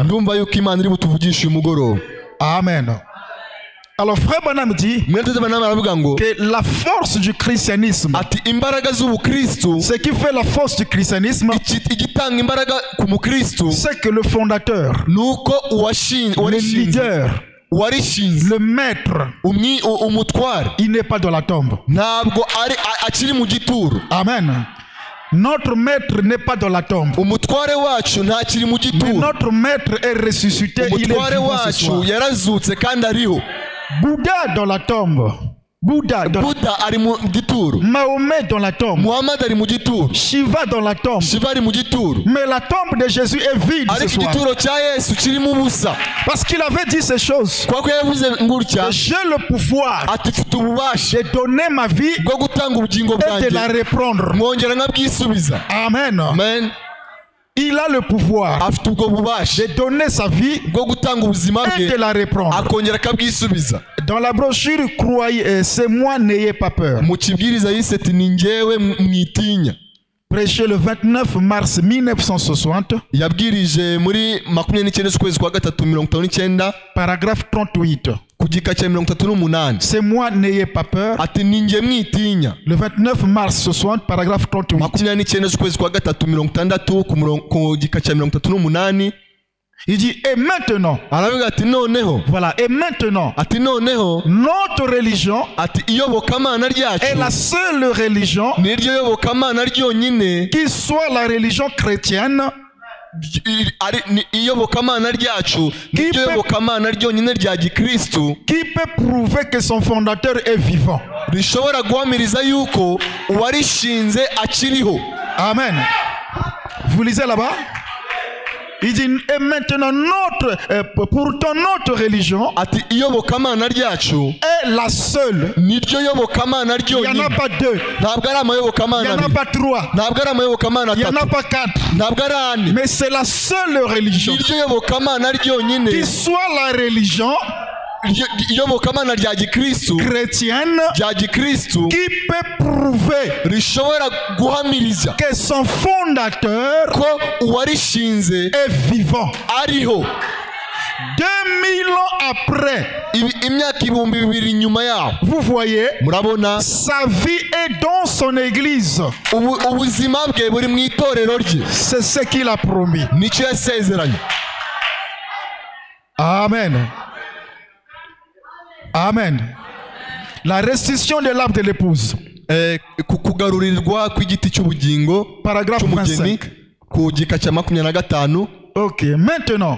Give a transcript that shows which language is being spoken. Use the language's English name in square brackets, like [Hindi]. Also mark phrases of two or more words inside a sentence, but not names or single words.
[Kinyarwanda] Ndumva yuko Imana iri butuvugishe uyu mugoroba. Amen. [French] Alors frère Branham dit [Kinyarwanda] Mwene Branham aravuga ngo [French] que la force du christianisme, [Kinyarwanda] ati imbaraga z'ubukristu, [French] ce qui fait la force du christianisme, [Kinyarwanda] igitanga imbaraga ku mukristu [French] c'est que le fondateur, [Kinyarwanda] nuko [French] le leader, [Kinyarwanda] uwarishinze, [French] le maître, [Kinyarwanda] umutware [French] il n'est pas dans la tombe. [Kinyarwanda] ntabwo akiri mu gituro. Amen. [French] Notre maître n'est pas dans la tombe. [Kinyarwanda] Umutware wacu ntakiri mu [French] Mais [Kinyarwanda] gituro. [French] notre maître est ressuscité. Il est [Kinyarwanda] Umutware [French] vivant ce [Kinyarwanda] wacu [French] soir. [Kinyarwanda] yarazutse kandi ariho. [French] Bouddha dans la tombe. Bouddha [Kinyarwanda] ari mu gituro, [French] Mahomet dans la tombe, [Kinyarwanda] Muhammad ari mu gituro, [French] Shiva dans la tombe. [Kinyarwanda] Shiva ari mu gituro, [French] Mais la tombe de Jésus est vide ce [Kinyarwanda] ariko [French] soir. [Kinyarwanda] igituro cya Yesu kirimo ubusa. [French] Parce qu'il avait dit ces choses. [Kinyarwanda] Kuko yavuze ngutya [French] J'ai le pouvoir [Kinyarwanda] ati mfite ububasha [French] de donner ma vie [Kinyarwanda] bwo gutanga ubugingo [French] et de [Kinyarwanda] bwanjye [French] la reprendre. [Kinyarwanda] mwongera nkabwisubiza. Amen. Amen. [French] Il a le pouvoir [Kinyarwanda] Afite ubwo bubasha [French] de donner sa vie [Kinyarwanda] bwo gutanga ubuzima [French] et de [Kinyarwanda] bwe [French] la reprendre. [Kinyarwanda] akongera akabwisubiza. [French] Dans la brochure, croyez, c'est moi, n'ayez pas peur. [Kinyarwanda] Mu kibwiriza yise ati ni njyewe mwitinya. [French] Prêché le 29 mars 1960, [Kinyarwanda] Yabwirije muri 29 z'ukwezi kwa gatatu 1959 [French] paragraphe 38. [Kinyarwanda] ku gika cya 38 [French] C'est moi, n'ayez pas peur. [Kinyarwanda] ati ni njye mwitinya. [French] Le 29 mars 60, paragraphe 38. [Kinyarwanda] 29 z'ukwezi kwa gatatu 60 ku gika cya 38 [French] Il dit, et maintenant, [Kinyarwanda] aravuga ati noneho, [French] voilà, et maintenant, [Kinyarwanda] ati noneho, [French] notre religion [Kinyarwanda] ati iyobokamana [French] est [Kinyarwanda] ryacu [French] la seule religion [Kinyarwanda] niryo yobokamana ryonyine, [French] qui soit la religion chrétienne [Kinyarwanda] iyobokamana ryacu niryo yobokamana ryonyine rya gikristu [French] qui peut prouver que son fondateur est vivant. [Kinyarwanda] rishobora guhamiriza yuko uwarishinze akiriho. [French] Amen. Vous lisez là-bas? Il dit, et maintenant pourtant notre religion [Kinyarwanda] ati iyobokamana ryacu [French] est la seule. [Kinyarwanda] niryo yobokamana [French] Il n'y en a [Kinyarwanda] ryonyine. [French] pas deux, [Kinyarwanda] Ntabwo ari [French] il n'y [Kinyarwanda] amayobokamana [French] en a [Kinyarwanda] abiri, [French] pas trois, [Kinyarwanda] ntabwo ari amayobokamana [French] il n'y en a [Kinyarwanda] atatu, [French] pas quatre, [Kinyarwanda] ntabwo ari ane. [French] mais c'est la seule religion [Kinyarwanda] Niryo yobokamana ryonyine, [French] qui soit la religion [Kinyarwanda] iyobokamana rya gikristu, [French] chrétienne [Kinyarwanda] rya gikristu [French] qui peut prouver [Kinyarwanda] rishobora guhamiriza [French] que son fondateur [Kinyarwanda] ko uwarishinze [French] est vivant. [Kinyarwanda] ariho. [French] 2000 ans après, [Kinyarwanda] Imyaka 2000 nyuma yaho, [French] vous voyez, [Kinyarwanda] murabona [French] sa vie est dans son église. [Kinyarwanda] ubuzima bwe buri mu itorero rye. [French] C'est ce qu'il a promis. [Kinyarwanda] Nicyo yasezeranye. Amen. Amen. [French] La restitution de l'arbre de l'épouse. [Kinyarwanda] Kugarurirwa kw'igiti cy'ubugingo [French] Paragraphe [Kinyarwanda] cy'umugeni 25. ku gika cya 25. [French] Ok, maintenant,